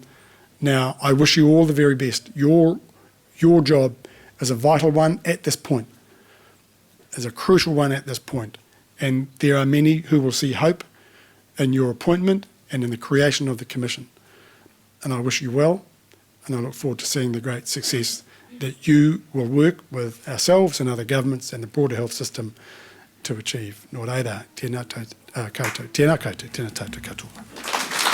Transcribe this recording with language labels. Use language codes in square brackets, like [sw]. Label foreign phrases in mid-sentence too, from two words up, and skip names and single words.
[en] Now, I wish you all the very best. Your job is a vital one at this point, is a crucial one at this point. And there are many who will see hope in your appointment and in the creation of the Commission. And I wish you well, and I look forward to seeing the great success that you will work with ourselves and other governments and the broader health system to achieve. [mi] Nō reira, tēnā koutou, tēnā koutou, tēnā tātou katoa.